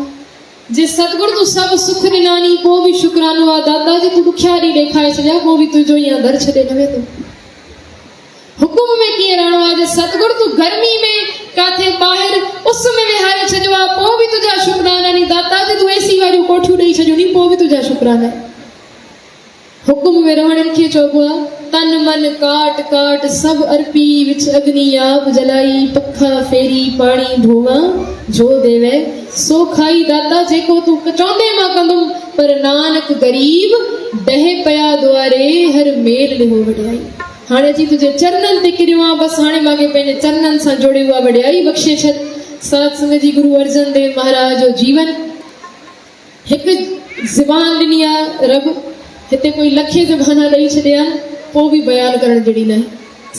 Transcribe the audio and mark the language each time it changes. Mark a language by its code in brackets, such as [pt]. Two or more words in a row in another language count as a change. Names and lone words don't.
[sd] जे सतगुरु तूं सभु सुख ॾिनानी, पोइ बि शुक्रानो आहे दादा जी तूं ॾुखिया ॾींहं ॾेखारे छॾिया, पोइ बि तुंहिंजो ईअं दर छॾे न वेंदो। हुकुम में कीअं रहणो आहे, जे सतगुरु तूं गर्मी में काथे ॿाहिरि उस में विहारे छॾियो आहे, पोइ बि तुंहिंजा शुक्राना नी दाता जी तूं एसी वारियूं कोठियूं ॾेई छॾियूं नी, पोइ बि तुंहिंजा शुक्राना। [pa] हुकुम में रहण खे चइबो आहे ਤਨ ਮਨ ਕਾਟ ਕਾਟ ਸਭ ਅਰਪੀ, ਵਿਚ ਅਗਨੀ ਆਪ ਜਲਾਈ, ਪਖਾ ਫੇਰੀ ਪਾਣੀ ਢੋਵਾ, ਜੋ ਦੇਵੈ ਸੋ ਖਾਈ। [sd] दाता जेको तूं चवंदे मां कंदुमि, पर [pa] ਨਾਨਕ ਗਰੀਬ ਢਹਿ ਪਿਆ ਦੁਆਰੇ, [sd] हर मेल ॾिनो वॾियाई। हाणे अची तुंहिंजे चरणनि ते किरियो आहे, बसि हाणे मूंखे पंहिंजे चरणनि सां जोड़ियो आहे, वॾियाई बख़्शे छॾ। साध संगत जी गुरु अर्जन देव महाराज जो जीवन हिकु ज़बान ॾिनी आहे रब, हिते कोई लखे ज़बाना ॾेई छॾिया पोइ बि बयानु करण जहिड़ी न आहे।